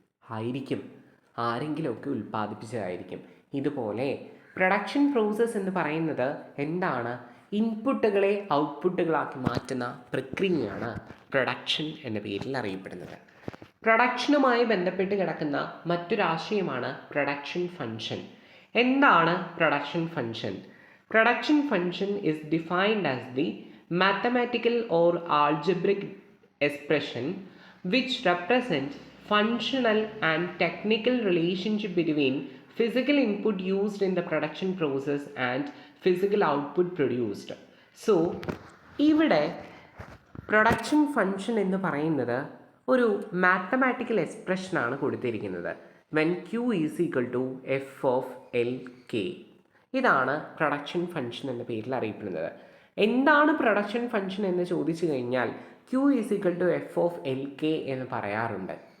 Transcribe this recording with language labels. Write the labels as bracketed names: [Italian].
[Malayalam] ആയിരിക്കും, ആരെങ്കിലുമൊക്കെ ഉൽപ്പാദിപ്പിച്ചതായിരിക്കും. ഇതുപോലെ പ്രൊഡക്ഷൻ പ്രോസസ്സ് എന്ന് പറയുന്നത് എന്താണ്? ഇൻപുട്ടുകളെ ഔട്ട്പുട്ടുകളാക്കി മാറ്റുന്ന പ്രക്രിയയാണ് പ്രൊഡക്ഷൻ എന്ന പേരിൽ അറിയപ്പെടുന്നത്. പ്രൊഡക്ഷനുമായി ബന്ധപ്പെട്ട് കിടക്കുന്ന മറ്റൊരാശയമാണ് പ്രൊഡക്ഷൻ ഫംഗ്ഷൻ. എന്താണ് production function? [English] Production function is defined as the mathematical or algebraic expression which represents functional and technical relationship between physical input used in the production process and physical output produced. [Malayalam] So ഇവിടെ production function എന്ന് പറയുന്നത് ഒരു mathematical എക്സ്പ്രഷനാണ് കൊടുത്തിരിക്കുന്നത്. [English] When Q is equal to F of L K. [Malayalam] ഇതാണ് production function എന്ന പേരിൽ അറിയപ്പെടുന്നത്. എന്താണ് പ്രൊഡക്ഷൻ ഫംഗ്ഷൻ എന്ന് ചോദിച്ചു കഴിഞ്ഞാൽ [English] Q is equal to F of L K [Malayalam] എന്ന് പറയാറുണ്ട്.